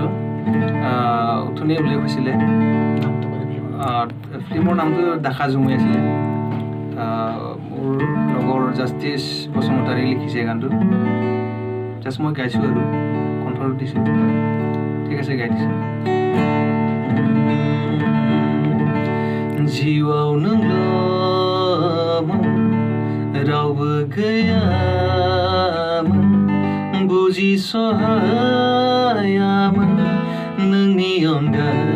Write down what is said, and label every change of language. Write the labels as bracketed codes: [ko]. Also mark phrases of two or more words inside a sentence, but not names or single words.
[as] উঠনি উল্লেখ হৈছিলে, ফিল্মৰ নামটো দেখা জুমুই আছিলে। মোৰ লগৰ জাষ্টিছ বসুমতাৰী লিখিছে গানটো, জাষ্ট মই গাইছোঁ আৰু কণ্ঠত দিছোঁ। ঠিক আছে, গাই দিছোঁ। [brx] जिउआव नोंल'मोन, रावबो गैयामोन, बुजिस'हायामोन नोंनि अनगा।